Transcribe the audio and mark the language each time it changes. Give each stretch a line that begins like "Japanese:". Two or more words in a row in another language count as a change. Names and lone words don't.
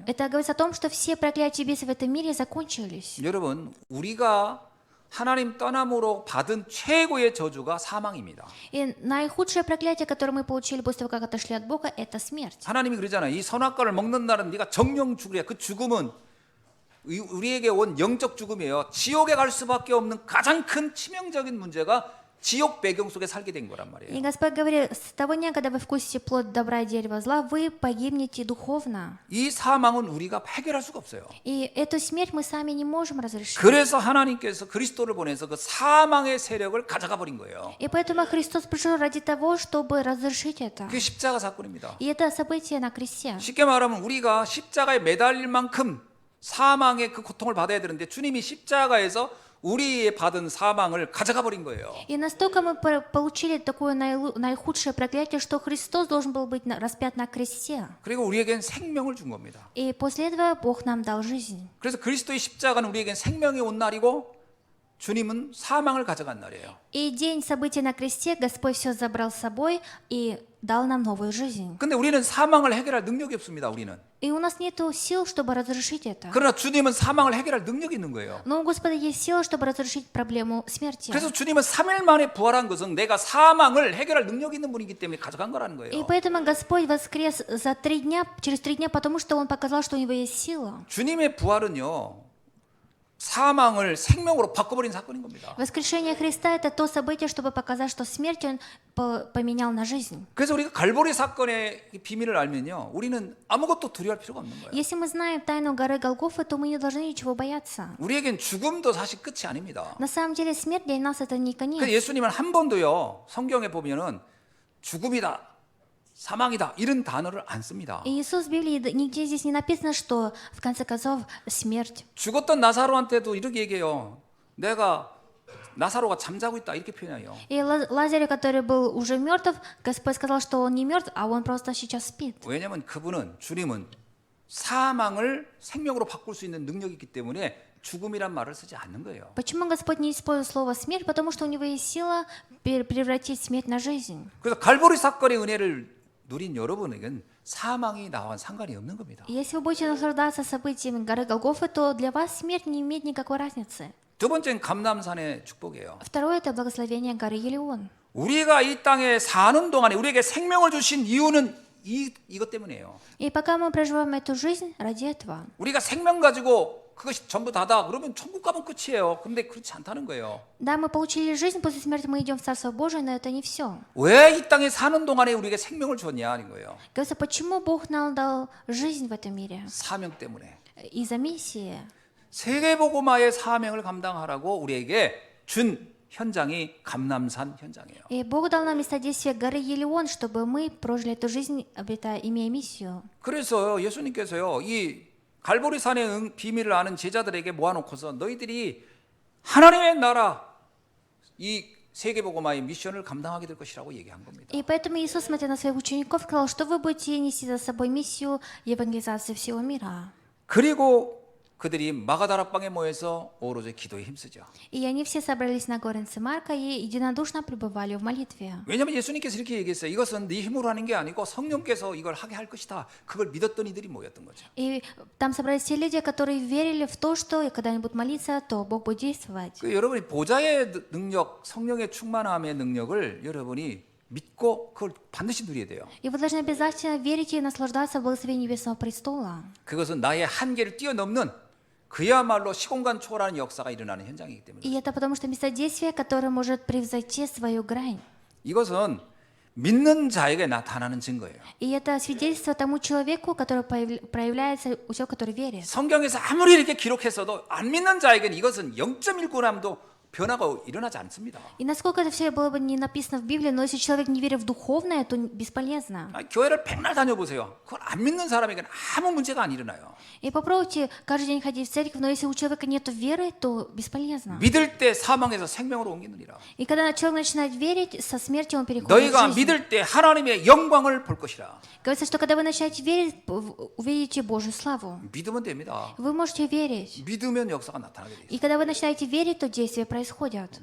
Russian: Это говорится о том, что все проклятия и бесы в этом мире закончились.
Korean: 여러분, 우리가 하나님 떠남으로 받은 최고의 저주가 사망입니다.
Russian: И наихудшее проклятие, которое мы получили после того, как отошли от Бога, это смерть.
Korean: 하나님이 그러잖아요. 이 선악과를 먹는 날은 네가 정령 죽으랴. 그 죽음은 우리에게 온 영적 죽음이에요. 지옥에 갈 수밖에 없는 가장 큰 치명적인 문제가 지옥 배경 속에 살게 된 거란
Russian: И
Korean: 말이에요.
Russian: Господь говорит: с того дня, когда вы вкусите плод добра и дерева зла, вы погибнете духовно.
Korean: 이 사망은 우리가 해결할 수가 없어요.
Russian: И эту смерть мы сами не можем разрешить.
Korean: 그래서 하나님께서 그리스도를 보내서 그 사망의 세력을 가져가 버린 거예요.
Russian: И поэтому Христос пришел ради того, чтобы разрешить это.
Korean: 그게 십자가 사건입니다.
Russian: И это событие на кресте.
Korean: 쉽게 말하면 우리가 십자가에 매달릴 만큼 사망의 그 고통을 받아야 되는데 주님이 십자가에서 우리 받은 사망을 가져가 버린 거예요.
Russian: И настолько мы получили такое наихудшее проклятие, что Христос должен был быть распят на кресте.
Korean: 그리고 우리에겐 생명을 준 겁니다.
Russian: И после этого Бог нам дал жизнь.
Korean: 그래서 그리스도의 십자가는 우리에겐 생명이 온 날이고 주님은 사망을 가져간 날이에요.
Russian: И день события на кресте Господь все забрал с собой и дал нам новую жизнь.
Korean: 근데 우리는 사망을 해결할 능력이 없습니다. 우리는.
Russian: И у нас нет сил, чтобы разрешить это.
Korean: 그러나 주님은 사망을 해결할 능력이 있는 거예요.
Russian: Но у Господа есть сила, чтобы разрешить проблему смерти.
Korean: 그래서 주님은 3일 만에 부활한 것은 내가 사망을 해결할 능력이 있는 분이기 때문에 가져간 거라는
Russian: И
Korean: 거예요.
Russian: поэтому Господь воскрес за 3 дня, через 3 дня, потому что Он показал, что у Него есть сила.
Korean: 주님의 부활은요. 사망을 생명으로 바꿔버린 사건인 겁니다.
Russian: Воскрешение Христа – это то событие, чтобы показать, что смерть Он поменял на жизнь.
Korean: 그래서 우리가 갈보리 사건의 비밀을 알면요, 우리는 아무것도 두려워할 필요가 없는 거예요.
Russian: Если мы знаем тайну горы Голгофы, то мы не должны ничего бояться.
Korean: 우리에겐 죽음도 사실 끝이 아닙니다.
Russian: На самом деле смерть для нас это не
Korean: 그래서
Russian: конец.
Korean: 예수님은 한 번도요, 성경에 보면은 죽음이다, 사망이다 이런 단어를 안 씁니다.
Russian: И Иисус в Библии нигде здесь не написано, что в конце концов смерть.
Korean: 죽었던 나사로한테도 이렇게 얘기해요. 내가 나사로가 잠자고 있다 이렇게 표현해요.
Russian: И Лазарю, который был уже мертв, Господь сказал, что он не мертв, а он просто сейчас спит.
Korean: 왜냐하면 그분은 주님은 사망을 생명으로 바꿀 수 있는 능력이 있기 때문에 죽음이란 말을 쓰지 않는 거예요.
Russian: Почему Господь не использует слово смерть? Потому что у него есть сила превратить смерть на жизнь.
Korean: 그래서 갈보리 사건의 은혜를 누린 여러분에겐 사망이 나와 상관이 없는 겁니다.
Russian: Если вы будете наслаждаться событиями горы Голгофы, то для вас смерть не имеет никакой разницы.
Korean: 두 번째는 감람산의 축복이에요.
Russian: Второе – это благословение горы Елеон.
Korean: 우리가 이 땅에 사는 동안에 우리에게 생명을 주신 이유는 이것 때문이에요.
Russian: И пока мы проживаем эту жизнь, ради этого.
Korean: 우리가 생명 가지고 그것이 전부 다다 그러면 천국 가면 끝이에요. 근데 그렇지 않다는 거예요.
Russian: Да, мы получили жизнь, после смерти мы идем в Царство Божие, но это не все.
Korean: 왜 이 땅에 사는 동안에 우리에게 생명을 줬냐 하는 거예요.
Russian: Говорится, почему Бог нам дал жизнь в этом мире?
Korean: 사명 때문에.
Russian: Из-за миссии.
Korean: 세계복음화의 사명을 감당하라고 우리에게 준 현장이 감람산 현장이에요.
Russian: И Бог дал нам место действия горы Елеон, чтобы мы прожили эту жизнь, имея миссию.
Korean: 그래서 예수님께서요 이 갈보리 산의 비밀을 아는 제자들에게 모아놓고서 너희들이 하나님의 나라 이 세계복음화의 미션을 감당하게 될 것이라고 얘기한 겁니다.
Russian: И поэтому Иисус, смотря на своих учеников, сказал, что вы будете нести за собой миссию евангелизации всего мира.
Korean: 그리고 그들이 마가다락방에 모여서 오로지 기도에 힘쓰죠.
Russian: И они все собрались на горнице Марка и единодушно пребывали в молитве.
Korean: 왜냐하면 예수님께서 이렇게 얘기했어요. 이것은 네 힘으로 하는 게 아니고 성령께서 이걸 하게 할 것이다. 그걸 믿었던 이들이 모였던 거죠.
Russian: И там собрались те люди, которые верили в то, что когда они будут молиться, то Бог будет действовать.
Korean: 그 여러분이 보좌의 능력, 성령의 충만함의 능력을 여러분이 믿고 그걸 반드시 누려야 돼요.
Russian: И вы должны обязательно верить и наслаждаться благословением Небесного престола.
Korean: 그것은 나의 한계를 뛰어넘는 그야말로 시공간 초월하는 역사가 일어나는 현장이기 때문에.
Russian: И это потому что место действия, которое может превзойти свою грань.
Korean: 이것은 믿는 자에게 나타나는 증거예요.
Russian: И это свидетельство тому человеку, который проявляется у человека, который верит.
Korean: 성경에서 아무리 이렇게 기록했어도 안 믿는 자에게는 이것은 0.1g도 변화가 일어나지 않습니다.
Russian: И насколько это все было бы не написано в Библии, но если человек не верит в духовное, то бесполезно.
Korean: 교회를 백날 다녀보세요. 그걸 안 믿는 사람에게는 아무 문제가 안 일어나요.
Russian: И попробуйте каждый день ходить в церковь, но если у человека нет веры, то бесполезно.
Korean: 믿을 때 사망에서 생명으로 옮기느니라.
Russian: И когда человек начинает верить, со смерти он переходит
Korean: 너희가
Russian: в жизнь.
Korean: 믿을 때 하나님의 영광을 볼 것이라.
Russian: Говорится, что когда вы начинаете верить, увидите Божью славу.
Korean: 믿으면 됩니다.
Russian: Вы можете верить.
Korean: 믿으면 역사가 나타나게 돼 있어요.
Russian: И когда вы начинаете верить, то действия происходят.